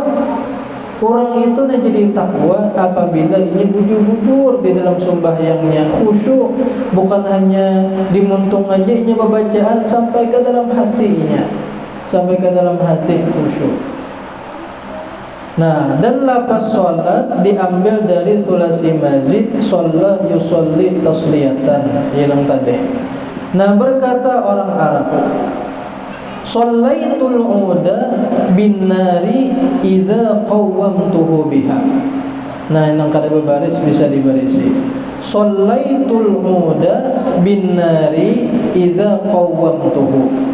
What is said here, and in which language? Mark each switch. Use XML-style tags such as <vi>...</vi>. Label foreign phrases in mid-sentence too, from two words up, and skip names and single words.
<id>Orang itu jadi takwa apabila ini bujur-bujur di dalam sembahyangnya, khusyuk, bukan hanya dimuntung aja ini pembacaan sampai ke dalam hatinya, sampai ke dalam hati khusyuk. Nah, dan lafaz salat diambil dari</id> <ar>thulasi mazid shalla yusalli tasliyatan</ar> <id>yang tadi. Nah, berkata orang Arab,</id> <ar>shallaitul uda bin nari idza qawwamtuhu biha.</ar> <id>Nah, yang kada berbaris bisa dibarisi.</id> <ar>Shallaitul uda bin nari idza qawwamtuhu.</ar>